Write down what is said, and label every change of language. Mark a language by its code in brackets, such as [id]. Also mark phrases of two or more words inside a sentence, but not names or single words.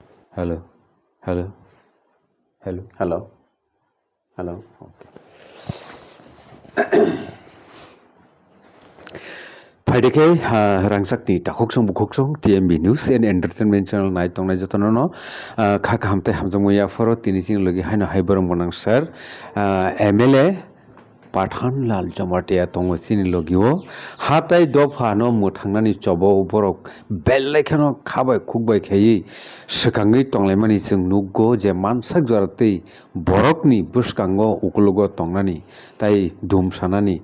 [en] Hello, hello, hello. Hello. Hello. Okay. [trp] Faideke rangsakni takhoksom bukhoksong TMB News and Entertainment Channel nai tongnai jotono khak hamte hamjongmoya foro tinising logi haino haiborong bonang sir MLA Pathanlal Jamatia tongo sini logio hatai dofa no mutangnani chobo borok bellekhano khabai khukbai khei sekangi tonglaimani sing nuggo je mansak jorati borokni buskango ukulugo tongnani tai dum sanani